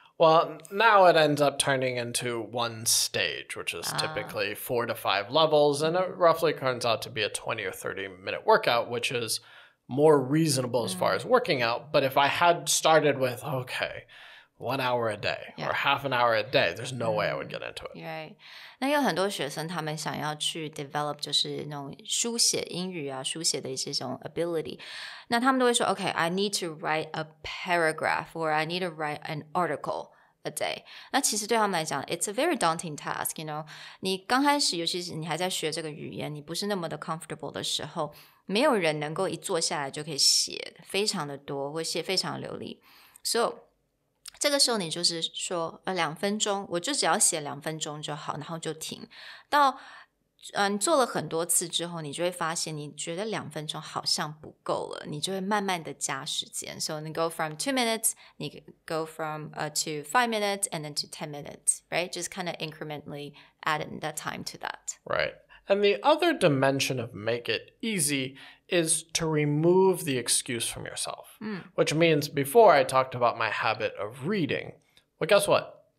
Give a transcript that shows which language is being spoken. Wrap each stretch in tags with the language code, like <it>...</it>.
<en>Well, now it ends up turning into one stage, which is typically 4 to 5 levels, and it roughly turns out to be a 20 or 30-minute workout, which is more reasonable as far as working out. But if I had started with, okay, 1 hour a day or half an hour a day, there's no way I would get into it. Right.</en> <zh>那有很多学生他们想要去 develop 就是那种书写英语啊，书写的一些这种 ability。那他们都会说</zh> <en>Okay, I need to write a paragraph or I need to write an article a day.</en> <zh>那其实对他们来讲</zh> <en>it's a very daunting task, you know.</en> <zh>你刚开始尤其是你还在学这个语言，你不是那么的 comfortable 的时候，没有人能够一坐下来就可以写非常的多，或写非常流利。 So这个时候你就是说2分钟，我就只要写2分钟就好，然后就停。到你做了很多次之后，你就会发现你觉得2分钟好像不够了，你就会慢慢的加时间。</zh> <en>So you go from 2 minutes, 你 go from to 5 minutes and then to 10 minutes, right? Just kind of incrementally add that time to that. Right. And the other dimension of make it easy is to remove the excuse from yourself, which means before I talked about my habit of reading. Well, guess what?</en>